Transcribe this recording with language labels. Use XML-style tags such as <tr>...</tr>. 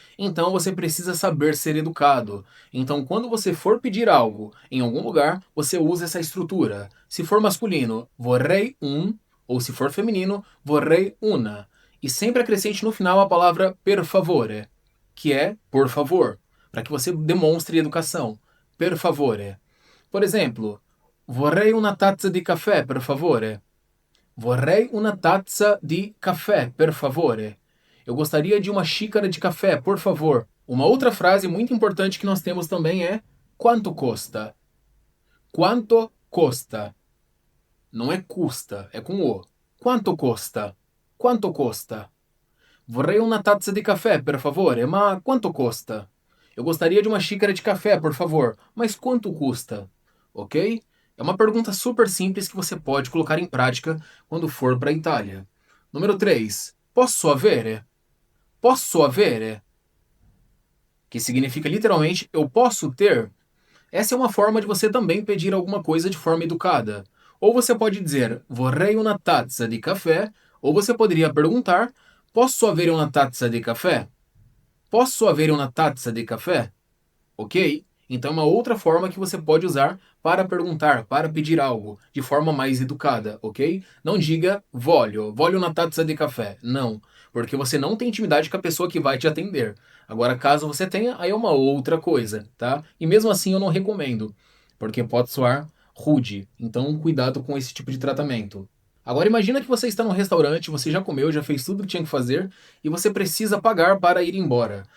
<pt>Então você precisa saber ser educado. Então, quando você for pedir algo em algum lugar, você usa essa estrutura. Se for masculino,</pt> <it>vorrei un,</it> <pt>ou se for feminino,</pt> <it>vorrei una.</it> <pt>E sempre acrescente no final a palavra</pt> <it>per favore,</it> <pt>que é por favor, para que você demonstre educação.</pt> <it>Per favore.</it> <pt>Por exemplo,</pt> <it>vorrei una tazza di caffè, per favore. Vorrei una tazza di caffè, per favore.</it> <pt>Eu gostaria de uma xícara de café, por favor. Uma outra frase muito importante que nós temos também é</pt> <it>quanto costa.</it> <pt>Quanto costa. Não é custa, é com o.</pt> <it>Quanto costa? Quanto costa? Vorrei una tazza di caffè, per favore, ma quanto costa?</it> <pt>Eu gostaria de uma xícara de café, por favor, mas quanto custa? Ok? É uma pergunta super simples que você pode colocar em prática quando for para a Itália. Número 3.</pt> <it>Posso avere? Posso avere?</it> <pt>Que significa literalmente eu posso ter? Essa é uma forma de você também pedir alguma coisa de forma educada. Ou você pode dizer</pt> <it>vorrei una tazza di caffè,</it> <pt>ou você poderia perguntar</pt> <it>posso avere una tazza di caffè? Posso avere una tazza di caffè?</it> <pt>Ok? Então é uma outra forma que você pode usar para perguntar, para pedir algo, de forma mais educada, ok? Não diga</pt> <it>voglio una tazza di caffè.</it> <pt>Não, porque você não tem intimidade com a pessoa que vai te atender. Agora, caso você tenha, aí é uma outra coisa, tá? E mesmo assim eu não recomendo, porque pode soar rude. Então, cuidado com esse tipo de tratamento. Agora imagina que você está num restaurante, você já comeu, já fez tudo o que tinha que fazer e você precisa pagar para ir embora.</pt>